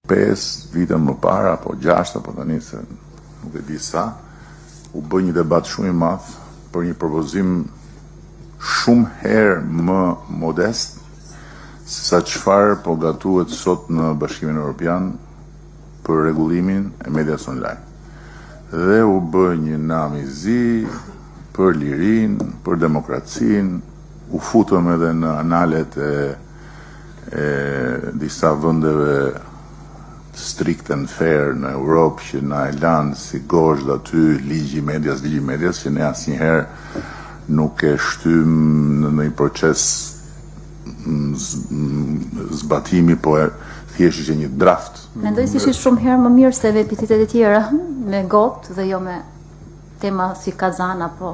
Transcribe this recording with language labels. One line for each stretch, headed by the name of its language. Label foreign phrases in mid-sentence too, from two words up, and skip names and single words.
Albanian: 5 vite më para, apo 6, apo tani se nuk e di sa, u bë një debat shumë i madh për një propozim shumë herë më modest se sa çfarë po gatuhet sot në Bashkimin Evropian për rregullimin e medias online. Dhe u bë një nam i zi për lirinë, për demokracinë, u futëm edhe në analet e disa vendeve
English: strict and fair
Albanian: në Europë që na e lanë si gozhd aty ligji i medias që ne asnjëherë nuk e shtym në një proces zbatimi, po thjesht ishte një draft. Mendoj se ishte shumë herë më mirë se epitetet e tjera me gotë dhe jo me tema si Kazan apo.